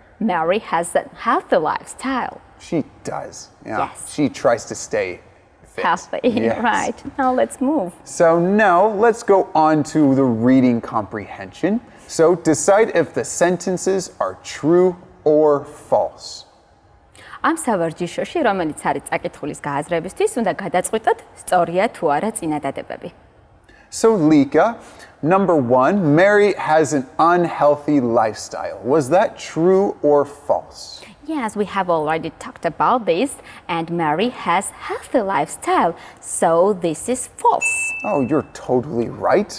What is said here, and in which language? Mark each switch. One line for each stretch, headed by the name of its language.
English: Mary has a healthy lifestyle. She does. Yeah. Yes. She tries to stay fit. Healthy, Yes. right. Now let's move. So now let's go on to the reading comprehension. So decide if the sentences are true or false.
Georgian: ამ სავარჯიშოში, რომელიც არის წაკითხulis გააზრებისთვის, უნდა გადაწყვიტოთ, სწორია თუ არა წინადადებები.
English: So, Lika, number 1, Mary has an unhealthy lifestyle. Was that true or false? Yes, we have already talked about this, and Mary has healthy lifestyle, so this is false. Oh, you're totally right.